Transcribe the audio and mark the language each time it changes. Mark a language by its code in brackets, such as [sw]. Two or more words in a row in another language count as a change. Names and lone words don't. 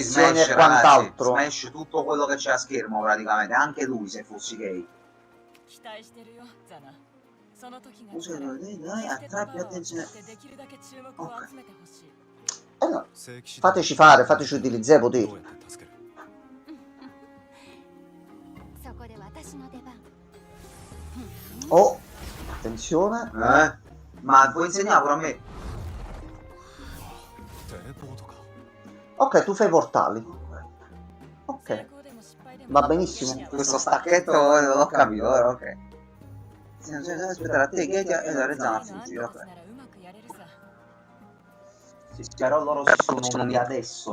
[it] lezioni Smash, e ragazzi, quant'altro. Smash tutto quello che c'è a schermo praticamente, anche lui se fossi gay. Dai, attrai più attenzione. Ok. No, fateci fare, fateci utilizzare i poteri. [ja] そこで私の出番。 [it] Oh, attenzione. Ma puoi insegnare pure a me? [ja] テレポートか。 [it] Ok, tu fai portali. Ok, va benissimo. Questo stacchetto non l'ho capito, però ok. Sì, non c'è da aspettare a te che e la Rezana a fuggire, ok. Sì, però loro si sono uniti adesso.